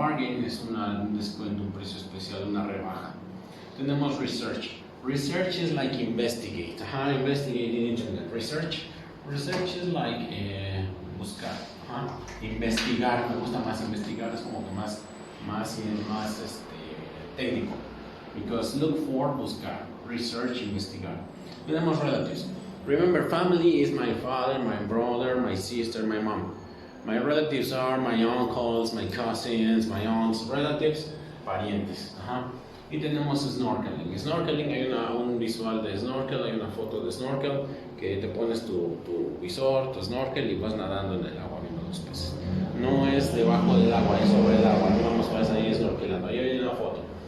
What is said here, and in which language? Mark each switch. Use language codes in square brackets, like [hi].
[es] Bargain es un descuento, un precio especial, una rebaja. Tenemos research. [en] Research is like investigate. Investigate in internet. Research is like buscar. [es] Investigar, me gusta más investigar, es como que más técnico. [en] Because look for, buscar. Research, investigar. Tenemos relatives. Remember, family is my father, my brother, my sister, my mom. My relatives are my uncles, my cousins, my aunts. [es] Relatives, parientes. Y tenemos snorkeling. Snorkeling, hay un visual de snorkel, hay una foto de snorkel, que te pones tu visor, tu snorkel y vas nadando en el agua viendo los peces. No es debajo del agua, es sobre el agua. No vamos a ahí snorkelando. Ahí hay una foto.